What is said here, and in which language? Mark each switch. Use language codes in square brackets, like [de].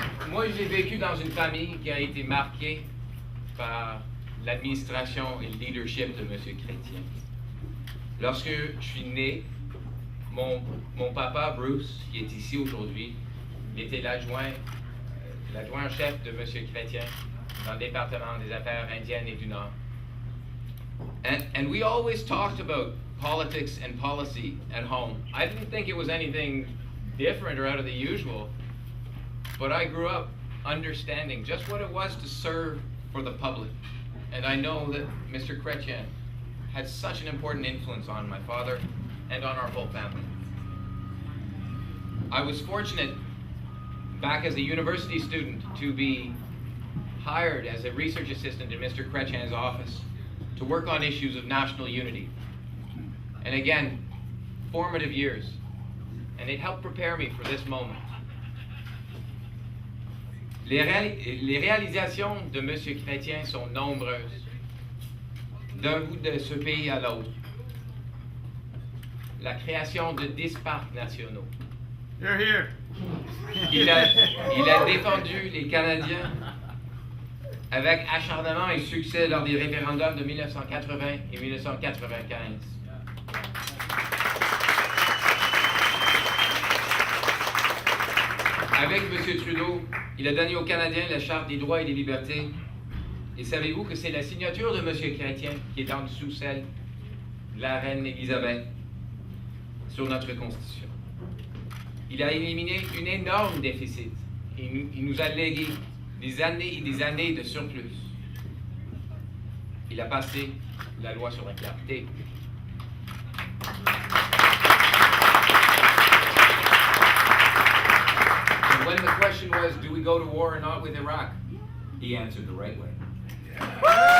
[fr] Moi, j'ai vécu dans une famille qui a été marquée par l'administration et le leadership de M. Chrétien. Lorsque je suis né, mon papa, Bruce, qui est ici aujourd'hui, il était l'adjoint-chef de M. Chrétien dans le département des affaires indiennes et du Nord. [en] And we always talked about politics and policy at home. I didn't think it was anything different or out of the usual, but I grew up understanding just what it was to serve for the public. And I know that Mr. Chrétien had such an important influence on my father and on our whole family. I was fortunate back as a university student to be hired as a research assistant in Mr. Chrétien's office to work on issues of national unity. And again, formative years. And it helped prepare me for this moment. [fr] Les réalisations de M. Chrétien sont nombreuses, d'un bout de ce pays à l'autre. La création de 10 parcs nationaux. [en] You're here. [fr] Il a défendu les Canadiens avec acharnement et succès lors des référendums de 1980 et 1995. Avec M. Trudeau, il a donné aux Canadiens la Charte des droits et des libertés. Et savez-vous que c'est la signature de M. Chrétien qui est en dessous celle de la reine Élisabeth sur notre Constitution. Il a éliminé un énorme déficit. Il nous a légué des années et des années de surplus. Il a passé la loi sur la clarté. [en] And when the question was, do we go to war or not with Iraq? He answered the right way.